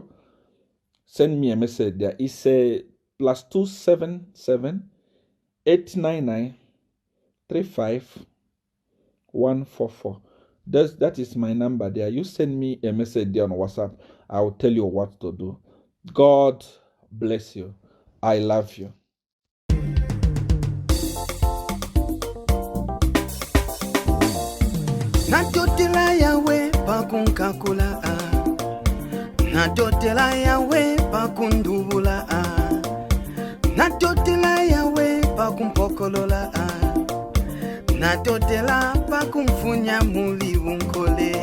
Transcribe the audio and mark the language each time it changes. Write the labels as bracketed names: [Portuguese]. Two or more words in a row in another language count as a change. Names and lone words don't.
[English] Send me a message there. It's a +277 899 35144. That is my number there. You send me a message there on WhatsApp. I will tell you what to do. God bless you. I love you. [Bemba] Natotela yawe pakunkakula Natotela yawe pakundubula Natotela yawe pakumpokolola Natotela pakumfunya muli unkole